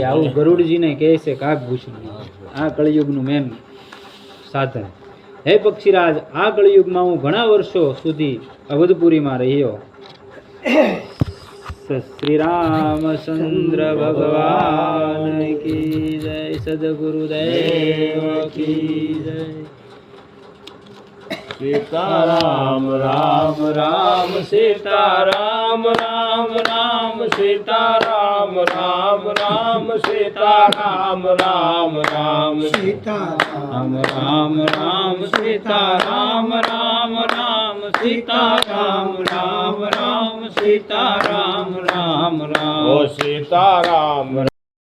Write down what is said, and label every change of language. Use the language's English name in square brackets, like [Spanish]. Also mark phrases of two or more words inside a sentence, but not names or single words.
[Gujarati] આવું ગરુડજીને કહે છે કાગભૂષણ. આ કળિયુગનું મેન સાધન. હે પક્ષીરાજ, આ કળિયુગમાં હું ઘણા વર્ષો સુધી અવધપુરીમાં રહ્યો. [Hindi] श्री रामचंद्र भगवान की जय, सदगुरुदेव की जय. सीताराम राम राम सीताराम राम राम सीताराम राम राम सीताराम राम राम सीताराम राम राम सीताराम राम राम सीताराम राम राम सीताराम राम राम ओ सीताराम